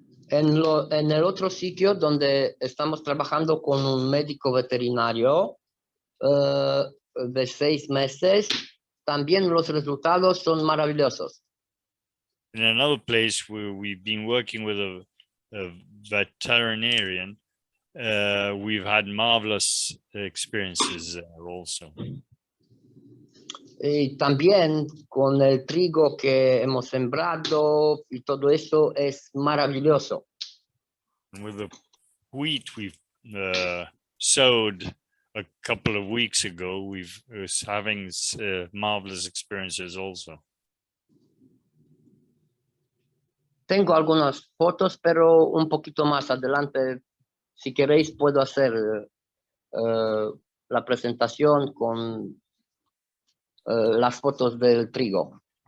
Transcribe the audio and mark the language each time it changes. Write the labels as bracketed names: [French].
[Spanish] En el otro sitio donde estamos trabajando con un médico veterinario de 6 meses, también los resultados son maravillosos. [English] In another place where we've been working with a veterinarian, we've had marvelous experiences there also. [Spanish] Y también con el trigo que hemos sembrado y todo eso es maravilloso. [English] And with the wheat we've sowed a couple of weeks ago, we've having marvelous experiences also. [Spanish] Tengo algunas fotos, pero un poquito más adelante, si queréis, puedo hacer la presentación con las fotos del trigo.